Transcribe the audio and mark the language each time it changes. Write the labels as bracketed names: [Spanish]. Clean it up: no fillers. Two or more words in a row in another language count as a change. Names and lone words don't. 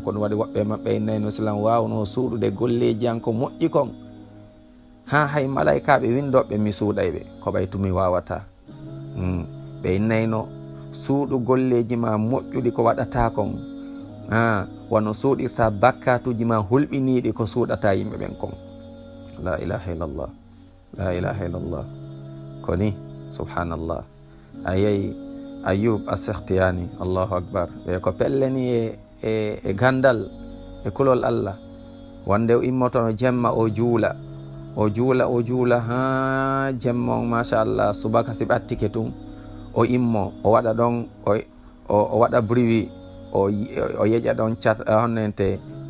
[Fula] Ko ɗum waɗi woɓɓe maɓɓe innayno silam wawno suuɗude golleji an ko moƴƴi kon, ha hay malaikaɓe windoɓe mi suuɗay ɓe ko ɓay tumi wawata. ɓe innayno suuɗu golleji ma moƴƴuɗi ko waɗata kon, wano suuɗirta bakkatuji ma hulɓiniɗi ko suuɗata yimɓe ɓen kon. [Arabic] لا إله إلا الله، لا إله إلا الله. [Fula] Koni subhanallah. Ayayi Ayub as-Sakhtiyani, [Arabic] الله أكبر, [Fula] ɓe ko pelleni e gandal e kulol Allah. Wonde o immotono jemma o juula ha jemma on machallah subaka si ɓattike tun o immo o waɗa ɗon o waɗa bruit o yeƴa ɗon cat honnente